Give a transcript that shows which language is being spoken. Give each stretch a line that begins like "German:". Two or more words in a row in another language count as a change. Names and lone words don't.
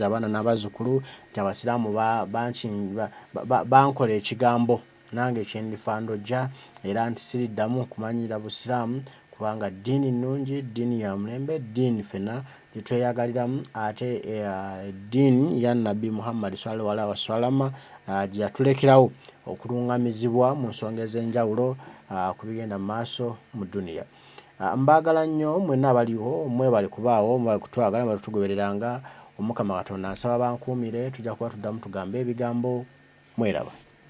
Ganda: abaana n'abazzukulu nti abasiraamu bankola ekigambo nange kyendifandojja era nti siriddamu kumanyira busiraamu kubanga ddiini nnungi ddiini ya mulembe ddiini fena gyetweyagaliramu ate ddiini ya Nabbi Muhammad
Arabic: sallallahu alaihi wasallam
Ganda: gye yatulekerawo okulungamizibwa mu nsonga ez'enjawulo ku bigenda mu maaso mu duniya. Mbagala nnyo mwenna abaliwo mwebale kubaawo mwebale kutwagala mwebale tugobereranga Omukama Katonda nsaba bankuumire tujja kuba tuddamu tugambe ebigambo mweraba.